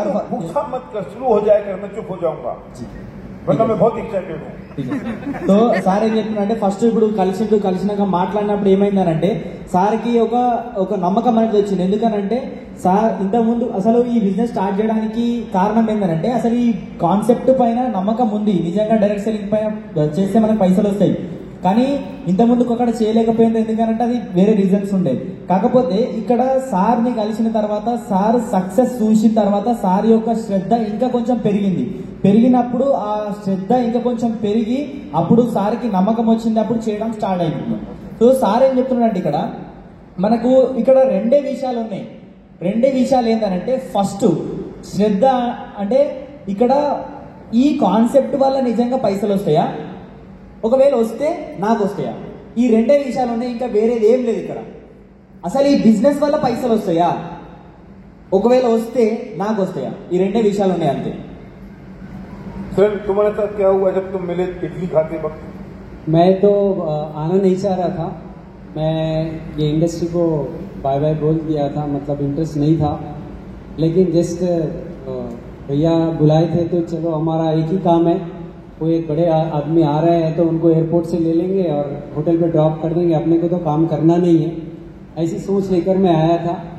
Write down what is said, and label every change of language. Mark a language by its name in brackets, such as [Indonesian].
[Hindi] भूखा मत कर, शुरू हो जाएगा मैं चुप हो जाऊंगा, वरना मैं बहुत एक्साइटेड हूँ। [Telugu] సో సార్ ఏం చెప్తున్నారంటే ఫస్ట్ ఇప్పుడు కలిసినాక మాట్లాడినప్పుడు ఏమైందనంటే సార్కి ఒక నమ్మకం అనేది వచ్చింది. ఎందుకనంటే సార్ ఇంతకుముందు అసలు ఈ బిజినెస్ స్టార్ట్ చేయడానికి కారణం ఏంటంటే అసలు ఈ కాన్సెప్ట్ పైన నమ్మకం ఉంది. నిజంగా డైరెక్ట్ సెల్లింగ్ పైన చేస్తే మనకు పైసలు వస్తాయి, కానీ ఇంతకుముందు అక్కడ చేయలేకపోయింది. ఎందుకంటే అది వేరే రీజన్స్ ఉండేది. కాకపోతే ఇక్కడ సార్ని కలిసిన తర్వాత, సార్ సక్సెస్ చూసిన తర్వాత సార్ యొక్క శ్రద్ధ ఇంకా కొంచెం పెరిగినప్పుడు ఆ శ్రద్ధ ఇంకా కొంచెం పెరిగి అప్పుడు సార్కి నమ్మకం వచ్చింది, అప్పుడు చేయడం స్టార్ట్ అయింది. సో సార్ ఏం చెప్తున్నాడంటే ఇక్కడ మనకు ఇక్కడ రెండే విషయాలు ఉన్నాయి. రెండే విషయాలు ఏంటంటే ఫస్ట్ శ్రద్ధ అంటే ఇక్కడ ఈ కాన్సెప్ట్ వల్ల నిజంగా పైసలు వస్తాయా, ఒకవేళ వస్తే నాకు వస్తాయా, ఈ రెండే విషయాలు ఉన్నాయి. ఇంకా వేరేది ఏం లేదు ఇక్కడ. అసలు ఈ బిజినెస్ వల్ల పైసలు వస్తాయా, ఒకవేళ వస్తే నాకు వస్తాయా, ఈ రెండే విషయాలు ఉన్నాయి అంతే. [Hindi] सर तुम्हारे साथ क्या हुआ जब तुम मिले इडली खाते वक्त? मैं तो आना नहीं चाह रहा था, मैं ये इंडस्ट्री को बाय बाय बोल दिया था, मतलब इंटरेस्ट नहीं था. लेकिन जस्ट भैया बुलाए थे तो चलो हमारा एक ही काम है, वो एक बड़े आदमी आ रहे हैं तो उनको एयरपोर्ट से ले लेंगे और होटल पे ड्रॉप कर देंगे, अपने को तो काम करना नहीं है, ऐसी सोच लेकर मैं आया था.